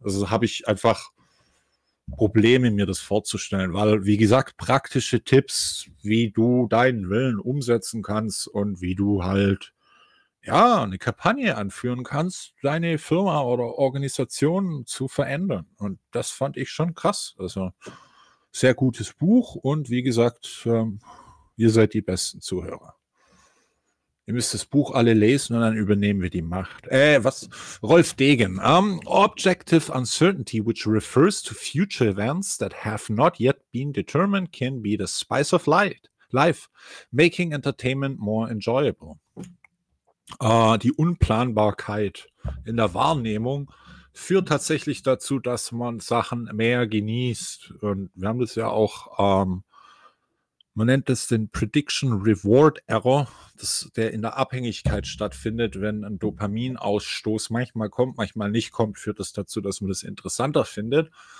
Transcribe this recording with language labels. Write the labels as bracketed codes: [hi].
[de] Also habe ich einfach Probleme, mir das vorzustellen, weil, wie gesagt, praktische Tipps, wie du deinen Willen umsetzen kannst und wie du halt ja eine Kampagne anführen kannst, deine Firma oder Organisation zu verändern. Und das fand ich schon krass. Also sehr gutes Buch und wie gesagt, ihr seid die besten Zuhörer. Ihr müsst das Buch alle lesen und dann übernehmen wir die Macht. Rolf Degen. [en] Objective uncertainty, which refers to future events that have not yet been determined, can be the spice of life, making entertainment more enjoyable. [de] Die Unplanbarkeit in der Wahrnehmung führt tatsächlich dazu, dass man Sachen mehr genießt. Und wir haben das ja auch, man nennt das den Prediction Reward Error, der in der Abhängigkeit stattfindet, wenn ein Dopaminausstoß manchmal kommt, manchmal nicht kommt, führt das dazu, dass man das interessanter findet.